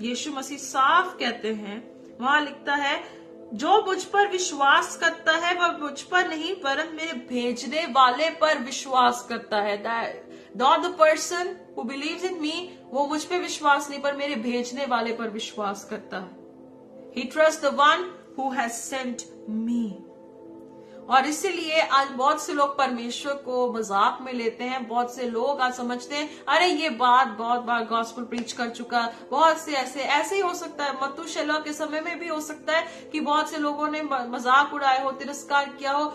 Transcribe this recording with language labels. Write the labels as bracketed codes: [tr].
[hi] यीशु मसीह साफ कहते हैं, वहां लिखता है, जो मुझ पर विश्वास करता है वह मुझ पर नहीं पर मेरे भेजने वाले पर विश्वास करता है। [en] not the person who believes in me, [hi] वो मुझ पे विश्वास नहीं पर मेरे भेजने वाले पर विश्वास करता है। [en] He trusts the one who has sent me. [hi] और इसीलिए आज बहुत से लोग परमेश्वर को मजाक में लेते हैं। बहुत से लोग आज समझते हैं, अरे ये बात बहुत बार गॉस्पेल प्रीच कर चुका। बहुत से ऐसे ही हो सकता है। मतूशेलह के समय में भी हो सकता है कि बहुत से लोगों ने मजाक उड़ाए हो, तिरस्कार किया हो।